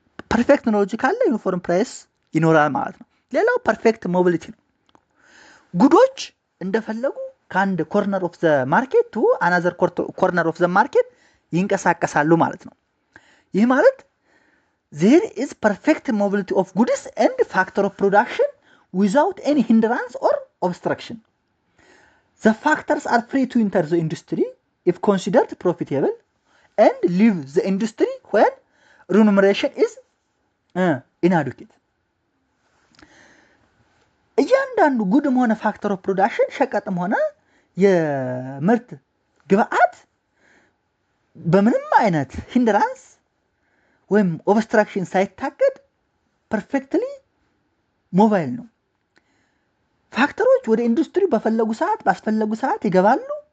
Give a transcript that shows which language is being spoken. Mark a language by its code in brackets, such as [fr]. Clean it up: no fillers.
[am] ፐርፌክት ኖሎጂ ካለ ዩኒፎርም ፕራይስ ይኖራል ማለት ነው። ሌላው ፐርፌክት ሞቢሊቲ ነው። ጉዶች እንደፈለጉ ከአንድ [en] ኮርነር ኦፍ ዘ ማርኬት [am] ቱ አናዘር ኮርነር ኦፍ ዘ ማርኬት ይንቀሳቀሳሉ ማለት ነው። ይህ ማለት [en] there is perfect mobility of goods and factor of production without any hindrance or obstruction. The factors are free to enter the industry if considered profitable and leave the industry when remuneration is inadequate. [am] እያንዳንዱ ጉድም ሆነ ፋክተር ኦፍ ፕሮዳክሽን ሸቀጥም ሆነ የምርት ግብአት በምንም አይነት ሂንድራንስ ወይም ኦብስትራክሽን ሳይታገድ ፐርፌክትሊ ሞባይል ነው። ፋክተሮች ወደ ኢንዱስትሪ በፈለጉ ሰዓት ባስፈለጉ ሰዓት ይገባሉ።